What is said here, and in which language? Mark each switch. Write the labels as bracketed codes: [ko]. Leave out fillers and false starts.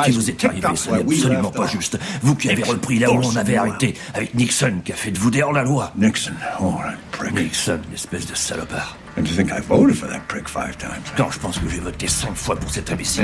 [fr] ce qui vous est arrivé, ce n'est absolument pas juste. Vous qui avez repris là où on avait arrêté, avec Nixon, qui a fait de vous dehors la loi. Nixon, oh, un prick. Nixon, une espèce de salopard. [en] And you think I voted for that prick 5 times? [fr] Non, je pense que j'ai voté 5 fois pour cet imbécile.